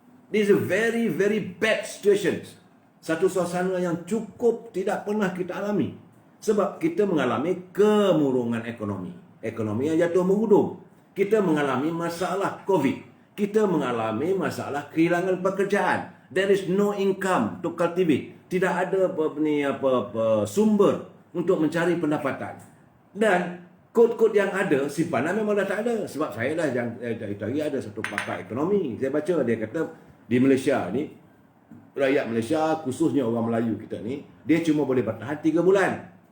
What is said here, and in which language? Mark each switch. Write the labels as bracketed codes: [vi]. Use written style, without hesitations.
[en] This is a very, very bad situation. [ms] Satu suasana yang cukup tidak pernah kita alami. Sebab kita mengalami kemurungan ekonomi. Ekonomi yang jatuh merudum. Kita mengalami masalah COVID. Kita mengalami masalah kehilangan pekerjaan. [en] There is no income to cultivate. [ms] Tidak ada sumber untuk mencari pendapatan. Dan kod-kod yang ada, simpanan memang dah tak ada. Sebab saya dah itu hari ada satu pakar ekonomi. Saya baca dia kata di Malaysia ni, rakyat Malaysia khususnya orang Melayu kita ni, dia cuma boleh bertahan 3 bulan.